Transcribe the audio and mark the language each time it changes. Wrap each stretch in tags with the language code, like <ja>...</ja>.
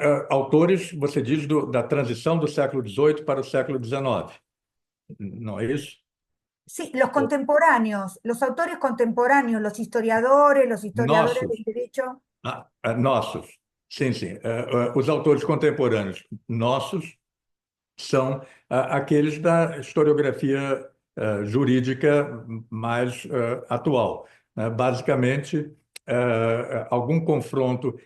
<pt>Autores, você diz, da transição do século XVIII para o século XIX, não é isso?</pt> <es>Sí, los contemporáneos, los autores contemporáneos, los historiadores</es> <pt>Nossos,</pt> <es>del derecho.</es> <pt>nossos, sim, sim. Os autores contemporâneos nossos são aqueles da historiografia jurídica mais atual, né? Basicamente, algum confronto.</pt>